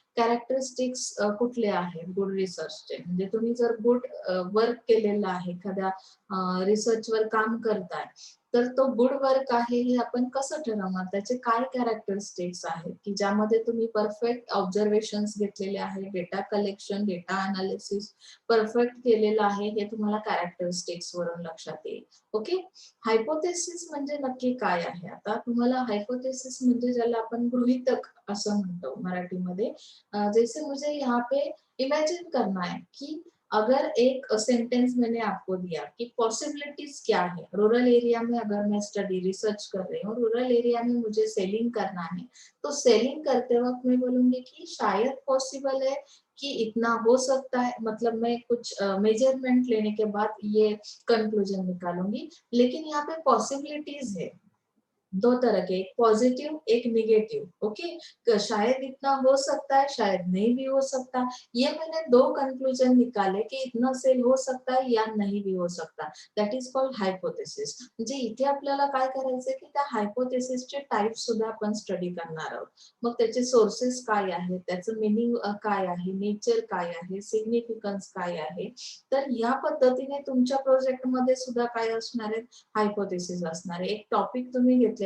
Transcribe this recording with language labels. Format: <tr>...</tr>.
<mr>Characteristics कुठले आहेत good रिसर्चचे म्हणजे तुम्ही जर गुड वर्क केलेलं आहे एखाद्या रिसर्चवर काम करताय तर तो गुड वर्क आहे हे आपण कसं ठरवणार, त्याचे काय कॅरेक्टरिस्टिक्स आहेत की ज्यामध्ये तुम्ही परफेक्ट ऑब्झर्वेशन्स घेतलेले आहे, data collection, data analysis perfect केलेलं आहे हे तुम्हाला कॅरेक्टरिस्टिक्स वरून लक्षात येईल. ओके. हायपोथेसिस म्हणजे नक्की काय आहे. आता तुम्हाला हायपोथेसिस म्हणजे ज्याला आपण गृहीतक असं म्हणतो मराठीमध्ये.</mr> <hi>जैसे मुझे यहाँ पे इमेजिन करना है कि अगर एक सेंटेंस मैंने आपको दिया कि पॉसिबिलिटीज क्या है, रूरल एरिया में अगर मैं स्टडी रिसर्च कर रही हूँ, रूरल एरिया में मुझे सेलिंग करना है तो सेलिंग करते वक्त मैं बोलूंगी कि शायद पॉसिबल है कि इतना हो सकता है, मतलब मैं कुछ मेजरमेंट लेने के बाद ये कंक्लूजन निकालूंगी. लेकिन यहाँ पे पॉसिबिलिटीज है दो तरह के, एक पॉजिटिव एक निगेटिव. ओके. शायद इतना हो सकता है शायद नहीं भी हो सकता. ये मैंने दो कंक्लूजन निकाले की इतना सेल हो सकता है या नहीं भी हो सकता.</hi> <en>That is called hypothesis.</en> <mr>म्हणजे इथे आपल्याला काय करायचंय की त्या हायपोथेसिसचे टाइप सुद्धा आपण स्टडी करणार आहोत. मग त्याचे सोर्सेस काय आहेत, त्याचं मिनिंग काय आहे, नेचर काय आहे, सिग्निफिकन्स काय आहे. तर या पद्धतीने तुमच्या प्रोजेक्टमध्ये सुद्धा काय असणार आहे हायपोथेसिस असणार आहे. एक टॉपिक तुम्ही घेतले</mr>